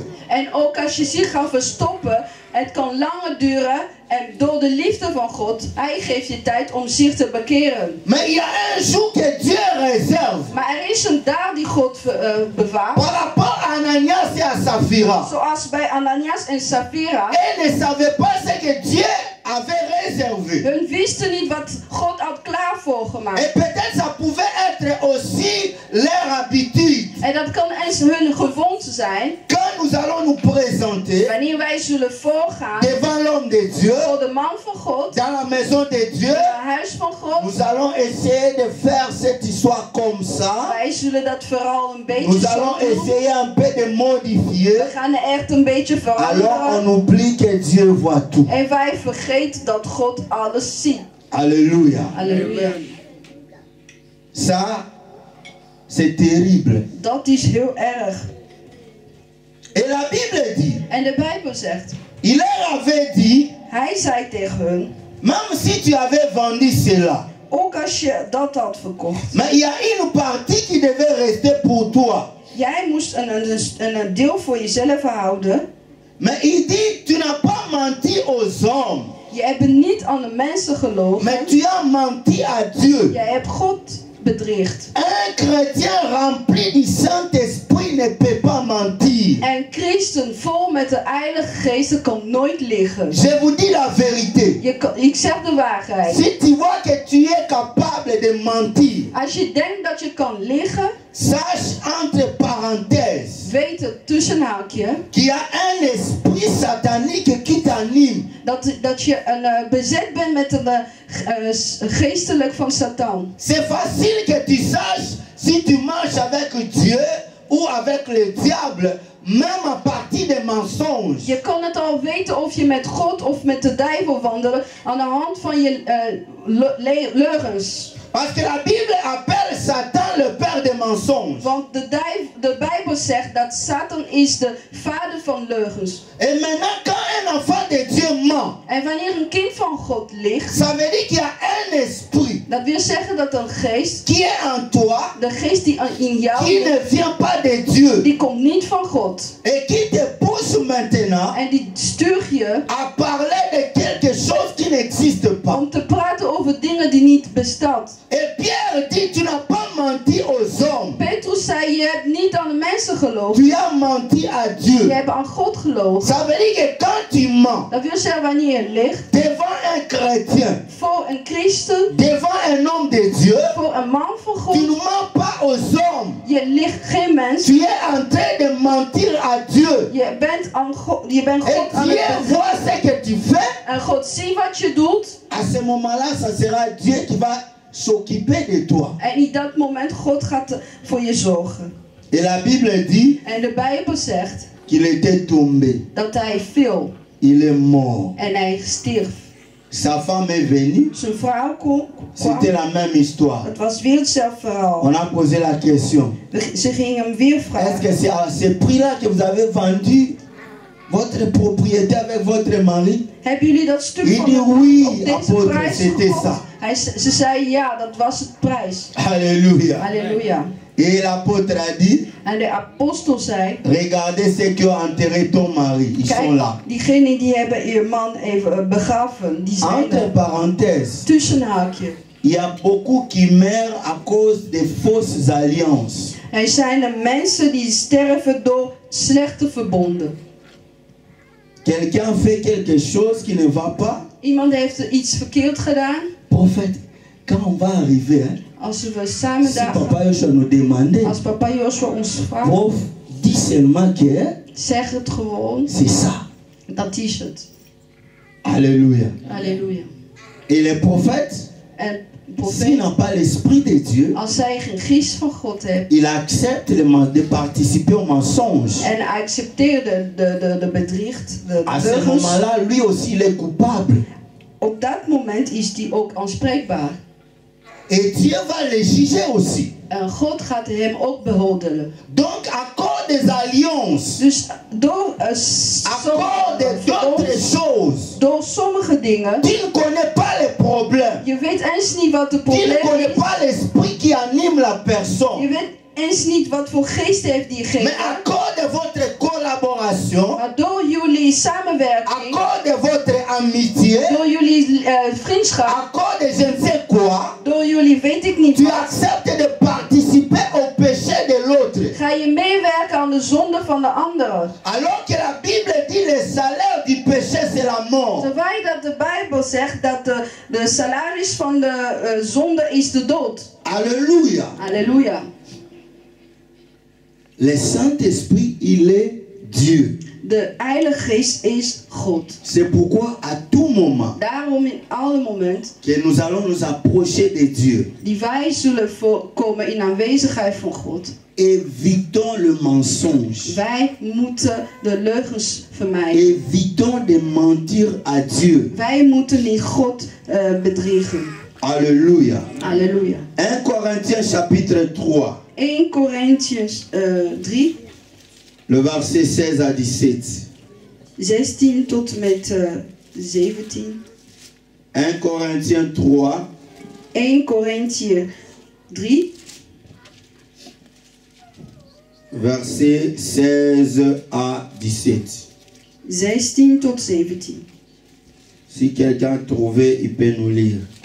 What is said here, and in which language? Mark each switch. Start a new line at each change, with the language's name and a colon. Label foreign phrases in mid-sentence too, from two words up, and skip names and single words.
Dutch: En ook als je zich gaat verstoppen, het kan langer duren. En door de liefde van God, hij geeft je tijd om zich te bekeren.
French: Mais il y a un jour que Dieu réserve.
Dutch: Maar er is een dag die God bewaart.
French: Par rapport à Ananias et à Saphira.
Dutch: Zoals bij Ananias en Sapphira.
French: Elles ne savaient pas ce que Dieu avait réservé.
Dutch: Hun wisten niet wat God had klaar voorgemaakt.
French: Et peut-être ça pouvait être aussi leur habitude.
Dutch: En dat kan eens hun gewoonte zijn.
French: Quand nous allons nous présenter
Dutch: Wanneer wij zullen voorgaan
French: devant l'homme de Dieu,
Dutch: voor de man van God,
French: dans la maison de Dieu,
Dutch: het huis van God,
French: nous allons essayer de faire cette histoire comme ça.
Dutch: wij zullen dat vooral een beetje
French: Nous
Dutch: zo
French: allons
Dutch: doen.
French: essayer un peu de modifier.
Dutch: We gaan er echt een beetje
French: Alors on
Dutch: veranderen.
French: oublie que Dieu voit tout.
Dutch: En wij vergeten dat God alles ziet.
French: Alléluia.
Dutch: Halleluja.
French: Ça, c'est terrible.
Dutch: Dat is heel erg.
French: Et la Bible dit,
Dutch: En de Bijbel zegt,
French: il leur avait dit,
Dutch: hij zei tegen hun,
French: même si tu avais vendu cela,
Dutch: ook als je dat had verkocht,
French: mais il y a une partie qui devait rester pour toi.
Dutch: jij moest een deel voor jezelf houden.
French: Mais il dit, tu n'as pas menti aux hommes,
Dutch: Je hebt niet aan de mensen gelogen.
French: mais tu as menti à Dieu.
Dutch: Jij hebt God bedriegt.
French: Un chrétien rempli du Saint-Esprit ne peut pas mentir.
Dutch: En christen vol met de Heilige Geest kan nooit liegen.
French: Je vous dis la vérité.
Dutch: Ik zeg de waarheid.
French: Si tu vois que tu es capable de mentir,
Dutch: Als je denkt dat je kan liegen,
French: sache entre parenthèses
Dutch: weet het tussen haakje
French: qu'il y a un esprit satanique qui t'anime.
Dutch: dat je bezet bent met een geestelijk van Satan.
French: C'est facile que tu saches si tu marches avec Dieu ou avec le diable, même à partir des mensonges.
Dutch: Je kan het al weten of je met God of met de duivel wandelt aan de hand van je leugens.
French: Parce que la Bible appelle Satan le père des mensonges.
Dutch: Want de Bijbel zegt dat Satan is de vader van leugens.
French: Et maintenant, quand un enfant de Dieu ment,
Dutch: En wanneer een kind van God ligt,
French: ça veut dire qu'il y a un un esprit
Dutch: Dat wil zeggen dat een geest,
French: qui est en toi,
Dutch: de geest die in jou
French: qui ne
Dutch: is,
French: vient pas de Dieu
Dutch: die komt niet van God.
French: et qui te pousse maintenant
Dutch: En die stuurt je
French: à parler de quelque chose qui n'existe pas.
Dutch: om te praten over dingen die niet bestaan.
French: Et Pierre dit, tu n'as pas menti aux hommes,
Dutch: Petrus zei, je hebt niet aan de mensen geloofd.
French: tu as menti à Dieu.
Dutch: Je hebt aan God geloofd.
French: Ça veut dire que quand tu mens
Dutch: Dat wil zeggen wanneer je ligt
French: devant un chrétien,
Dutch: voor een christen,
French: devant un homme de Dieu,
Dutch: voor een man van
French: tu ne
Dutch: God.
French: mens pas aux hommes.
Dutch: Je ligt geen mens.
French: Tu es en train de mentir à Dieu.
Dutch: Je bent
French: Et
Dutch: God aan
French: Dieu
Dutch: het
French: voit ce que tu fais.
Dutch: En God ziet wat je doet.
French: À ce moment-là, ça sera Dieu qui va s'occuper de toi.
Dutch: En in dat moment God gaat voor je zorgen.
French: Et la Bible dit
Dutch: En de Bijbel zegt
French: qu'il était tombé.
Dutch: dat hij viel
French: Il est mort.
Dutch: en hij stierf.
French: Sa femme est venue.
Dutch: Zijn vrouw kwam.
French: C'était la même histoire.
Dutch: Het was weer hetzelfde verhaal.
French: On a posé la question.
Dutch: Ze gingen hem weer
French: Est-ce
Dutch: vragen.
French: que c'est à ce prix-là que vous avez vendu votre propriété avec votre mari?
Dutch: Hebben jullie dat stuk
French: Il
Dutch: van
French: dit oui,
Dutch: op deze
French: apôtre,
Dutch: prijs
French: c'était
Dutch: gekocht?
French: ça.
Dutch: Ze zei ja, dat was het prijs.
French: Alléluia.
Dutch: Halleluja.
French: Et l'apôtre a dit,
Dutch: En de apostel zei,
French: regardez ceux qui ont enterré ton mari. Ils sont
Dutch: kijk,
French: là.
Dutch: diegenen die hebben je man even begraven, die zijn
French: Entre
Dutch: er.
French: parenthèses,
Dutch: Tussen haakje.
French: il y a beaucoup qui meurent à cause des fausses alliances.
Dutch: Er zijn er mensen die sterven door slechte verbonden.
French: Quelqu'un fait quelque chose qui ne va pas.
Dutch: Iemand heeft er iets verkeerd gedaan.
French: Prophète, quand on va arriver, hein,
Dutch: Als we samen
French: si
Dutch: daar
French: papa Joshua nous demandait,
Dutch: als papa Joshua ons vraagt,
French: prof, dis seulement que hein,
Dutch: zeg het gewoon,
French: c'est ça.
Dutch: dat is het.
French: Alléluia.
Dutch: Halleluja.
French: Et les prophètes,
Dutch: En
French: s'ils
Dutch: profeet,
French: n'ont pas l'esprit de Dieu,
Dutch: als zij geen geest van God hebben
French: ils acceptent de participer au mensonge.
Dutch: en accepteerde de bedriegt, de
French: À ce
Dutch: leugens,
French: moment-là, lui aussi, il est coupable.
Dutch: op dat moment is die ook aanspreekbaar.
French: Et Dieu va les juger aussi.
Dutch: En God gaat hem ook beoordelen.
French: Donc, à cause des alliances,
Dutch: Dus door,
French: à cause d'autres choses,
Dutch: door sommige dingen,
French: tu ne connais pas les problèmes.
Dutch: je weet eens niet wat de
French: Tu ne
Dutch: probleem
French: connais
Dutch: is.
French: pas l'esprit qui anime la personne.
Dutch: Je weet eens niet wat voor geest heeft diegene.
French: Mais à cause de votre collaboration,
Dutch: Maar door jullie
French: à
Dutch: samenwerking,
French: cause de votre amitié,
Dutch: door jullie vriendschap,
French: à cause de je ne sais quoi,
Dutch: door jullie weet ik niet
French: tu
Dutch: wat,
French: acceptes de participer au péché de l'autre.
Dutch: ga je meewerken aan de zonde van de ander.
French: Alors que la Bible dit le salaire du péché c'est la mort.
Dutch: Terwijl dat de Bijbel zegt dat de salaris van de zonde is de dood.
French: Alléluia.
Dutch: Halleluja.
French: Le Saint-Esprit, il est Dieu.
Dutch: De Heilige Geest is God.
French: C'est pourquoi à tout moment
Dutch: Daarom in alle momenten
French: que nous allons nous approcher de Dieu,
Dutch: die wij zullen komen in aanwezigheid van God.
French: évitons le mensonge.
Dutch: Wij moeten de leugens vermijden.
French: Évitons de mentir à Dieu.
Dutch: Wij moeten niet God bedriegen.
French: Alléluia.
Dutch: Halleluja.
French: 1 Corinthiens chapitre 3,
Dutch: 1 Corinthians 3,
French: le verset 16 à 17.
Dutch: 16 tot en met 17.
French: 1 Corinthiens 3,
Dutch: 1 Corinthië 3,
French: verset 16 à 17.
Dutch: 16 tot 17.
French: Si quelqu'un a trouvé, il peut nous lire.